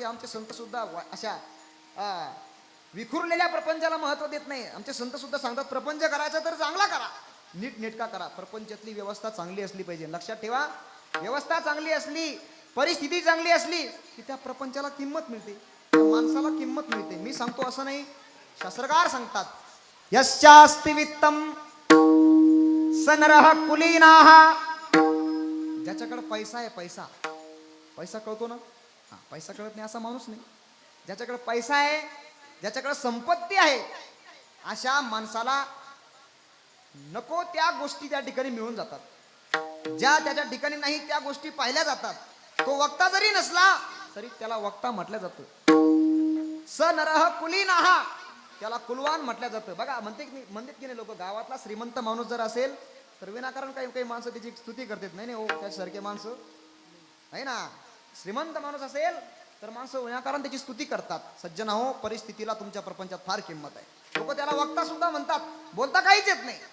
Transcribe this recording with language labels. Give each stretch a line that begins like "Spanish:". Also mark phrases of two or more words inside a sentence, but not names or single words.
Marathi: आमचे संत सुद्धा अशा विखुरलेल्या प्रपंचाला महत्व देत नाही. आमचे संत सुद्धा सांगतात प्रपंच करायचा तर चांगला करा, नीटनेटका करा. प्रपंचातली व्यवस्था चांगली असली पाहिजे. लक्षात ठेवा, व्यवस्था चांगली असली, परिस्थिती चांगली असली की त्या प्रपंचाला किंमत मिळते, त्या माणसाला किंमत मिळते. मी सांगतो असं नाही, शास्त्रकार सांगतात
Sanskrit: यस्यास्ति वित्तम स नरः कुलीनाः.
Marathi: ज्याच्याकडे पैसा आहे, पैसा पैसा कळतो ना, हा पैसा कळत नाही असा माणूस नाही. ज्याच्याकडे पैसा आहे, ज्याच्याकडे संपत्ती आहे, अशा माणसाला नको त्या गोष्टी त्या ठिकाणी मिळून जातात. ज्या त्याच्या ठिकाणी नाही त्या गोष्टी पाहिल्या जातात. तो वक्ता जरी नसला तरी त्याला वक्ता म्हटलं जातं.
Sanskrit: स नरः कुलीनाः,
Marathi: त्याला कुलवान म्हटलं जातं. बघा म्हणतात की नाही लोक, गावातला श्रीमंत माणूस जर असेल तर विनाकारण काही काही माणसं त्याची स्तुती करतात. नाही हो, त्यासारखे माणसं नाही ना. श्रीमंत माणूस असेल तर माणसं विनाकारण त्याची स्तुती करतात. सज्जन हो, परिस्थितीला तुमच्या प्रपंचात फार किंमत आहे. लोक त्याला वक्ता सुद्धा म्हणतात, बोलता काहीच येत नाही.